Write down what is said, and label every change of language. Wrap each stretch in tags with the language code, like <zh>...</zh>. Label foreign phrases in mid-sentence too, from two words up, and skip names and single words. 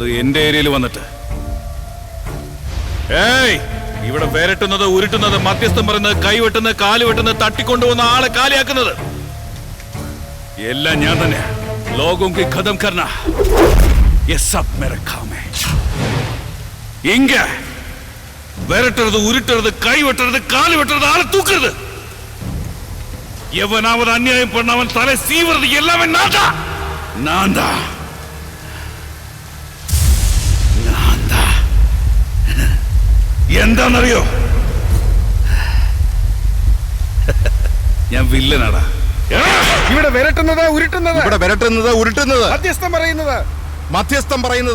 <ml>എന്റെ ഏരിയയിൽ വന്നിട്ട് ഇവിടെ വേരട്ടുന്നത്, ഉരുട്ടുന്നത്, മധ്യസ്ഥം പറയുന്നത്, കൈവെട്ടുന്നത്, കാല് വെട്ടുന്നത്, തട്ടിക്കൊണ്ടുപോകുന്ന ആളെ കാലിയാക്കുന്നത് എല്ലാം ഞാൻ തന്നെ.</ml> <hi>लोकम की ख़तम करना ये सब मेरे काम है.</hi> <ml>ഇങ്ങ വേരട്ടുന്നത്, ഉരുട്ടുന്നത്, കൈവെട്ടുന്നത്, കാല് വെട്ടുന്നത്, ആളെ തൂക്കരുത്.</ml> <ta>எவனாவது அநியாயம் பண்ணவன் தலை சீவுறது எல்லாமே நான்தான்.</ta> <ml>എന്താണെന്നറിയോ? ഞാൻ വില്ലനാടാ. ഇവിടെ വിരട്ടുന്നത്, ഉരുട്ടുന്നത്, ഇവിടെ വിരട്ടുന്നത്, ഉരുട്ടുന്നത്, മധ്യസ്ഥം പറയുന്നത്,</ml>